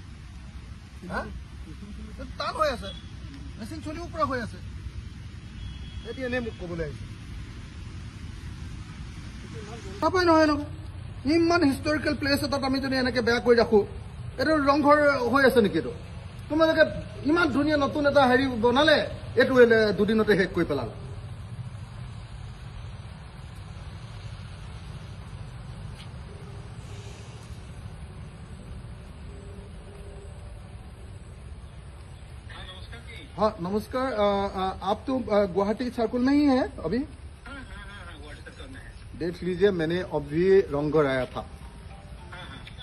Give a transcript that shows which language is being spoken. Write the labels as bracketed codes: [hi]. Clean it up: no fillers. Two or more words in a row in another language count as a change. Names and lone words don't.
[as] টান হৈ আছে মেচিন চলিব পৰা হৈ আছে এতিয়া এনেই মোক ক'বলৈ আহিছে তাপাই নহয় ন ইমান [en] historical place [as] এটাত আমি যদি এনেকৈ বেয়া কৰি ৰাখোঁ এইটো ৰংঘৰ হৈ আছে নেকি এইটো তোমালোকে ইমান ধুনীয়া নতুন এটা হেৰি বনালে এইটো দুদিনতে শেষ কৰি পেলালে [hi] हाँ नमस्कार आप तो गुवाहाटी सर्कल में ही है अभी देख लीजिए मैंने अभी रंगघर आया था तो